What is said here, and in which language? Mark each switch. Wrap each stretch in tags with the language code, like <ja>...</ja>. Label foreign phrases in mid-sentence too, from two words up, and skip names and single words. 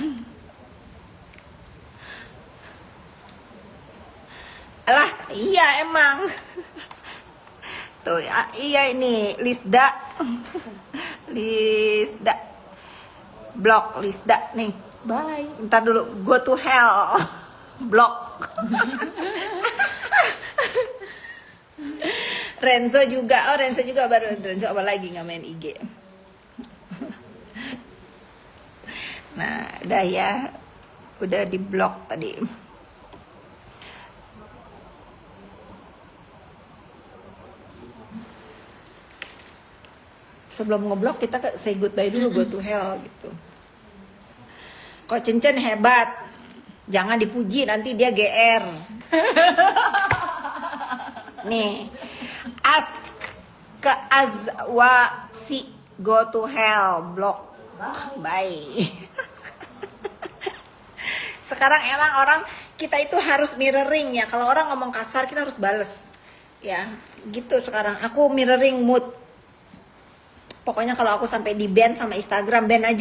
<id>Alah, iya emang. Tuh ya, iya ini Lisda. Blok Lisda nih. Bye. Ntar dulu,</id> <en>go to hell.</en> <id>Blok. Renzo juga baru. Renzo apa lagi nggak main IG. Nah, udah ya. Udah di blok tadi. Sebelum ngeblok kita</id> <en>say goodbye</en> <id>dulu,</id> <en>go to hell</en> <id>gitu. Kok Cencen hebat. Jangan dipuji, nanti dia GR. Nih. Ke Azwasi,</id> <en>go to hell,</en> <id>blok. Bye. Sekarang emang orang kita itu harus mirroring ya. Kalau orang ngomong kasar kita harus bales. Ya, gitu sekarang. Aku mirroring mood. Pokoknya kalau aku sampai di ban sama Instagram, ban aja.</id>